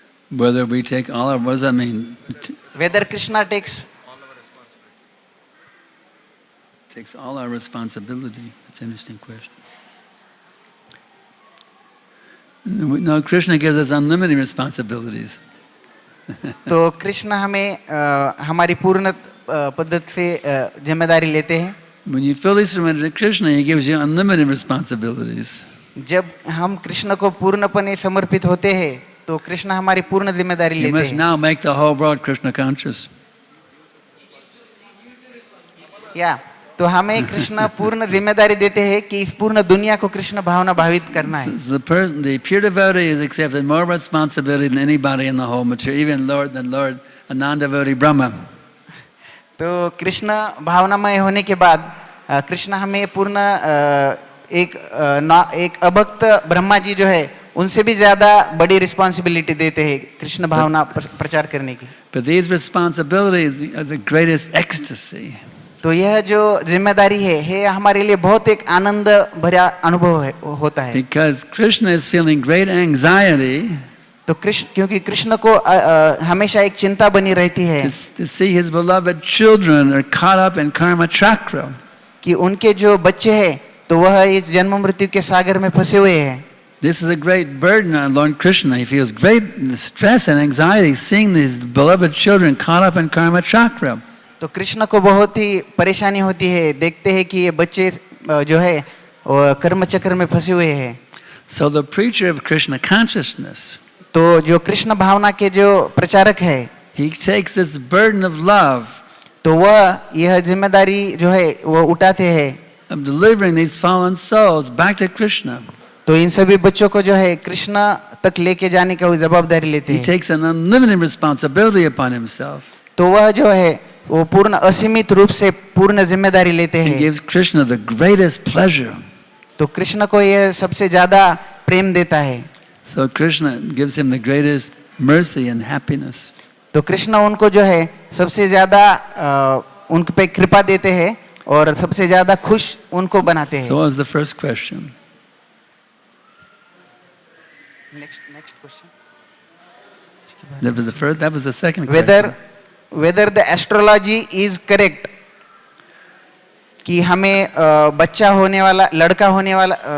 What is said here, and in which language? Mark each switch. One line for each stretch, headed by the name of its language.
English: Whether we take all of, what does that mean? whether Krishna takes Takes all our responsibility. That's an interesting question. No, Krishna gives us unlimited responsibilities.
Hindi: तो कृष्ण हमें हमारी पूर्ण पद्धत से जिम्मेदारी लेते हैं.
English: When you fully surrender to Krishna, He gives you unlimited responsibilities.
Hindi: जब हम कृष्ण को पूर्णपणे समर्पित होते हैं तो कृष्ण हमारी पूर्ण जिम्मेदारी
English: You
Hindi: लेते
English: must
Hindi: हैं.
English: now make the whole world Krishna conscious.
Hindi: या तो हमें कृष्ण पूर्ण जिम्मेदारी देते हैं कि इस पूर्ण दुनिया को कृष्ण भावना भावित करना है.
English: The pure devotee has accepted more responsibility than anybody in the whole material, even Lord, a non-devotee Brahma.
Hindi: तो कृष्ण भावनामय होने के बाद कृष्ण हमें पूर्ण एक अभक्त ब्रह्मा जी जो है उनसे भी ज्यादा बड़ी रिस्पॉन्सिबिलिटी देते हैं कृष्ण भावना प्रचार करने की.
English: But these responsibilities are the greatest ecstasy.
Hindi: तो यह जो जिम्मेदारी है हमारे लिए बहुत एक आनंद भरा अनुभव है होता है.
English: Because Krishna is feeling great anxiety
Hindi: तो कृष्ण क्योंकि कृष्ण को हमेशा एक चिंता बनी रहती है
English: to see his beloved children are caught up in karma chakra.
Hindi: कि उनके जो बच्चे हैं तो वह इस जन्म मृत्यु के सागर में फंसे हुए हैं.
English: This is a great burden on Lord Krishna. He feels great stress and anxiety seeing these beloved children caught up in karma chakra.
Hindi: तो कृष्ण को बहुत ही परेशानी होती है देखते हैं कि ये बच्चे जो है कर्म चक्र में फंसे हुए हैं.
English: So the preacher of Krishna consciousness,
Hindi: तो जो कृष्ण भावना के जो प्रचारक है
English: he takes this burden of love
Hindi: तो वह यह जिम्मेदारी जो है वो उठाते हैं
English: of delivering these fallen souls back to Krishna.
Hindi: तो इन सभी बच्चों को जो है कृष्ण तक लेके जाने का वो जवाबदारी लेते
English: He
Hindi: हैं.
English: takes an unlimited responsibility upon himself.
Hindi: तो वह जो है वो पूर्ण असीमित रूप से पूर्ण जिम्मेदारी लेते
English: He
Hindi: हैं.
English: gives Krishna the greatest pleasure.
Hindi: तो कृष्ण को यह सबसे ज्यादा प्रेम देता है.
English: So Krishna gives him the greatest mercy and happiness.
Hindi: तो कृष्ण उनको जो है सबसे ज़्यादा उन पे कृपा देते हैं और सबसे ज़्यादा खुश उनको बनाते हैं.
English: So what was the first question? Next question. That was the first. That was the second question. Whether the astrology is correct
Hindi: कि हमें बच्चा होने वाला, लड़का होने वाला,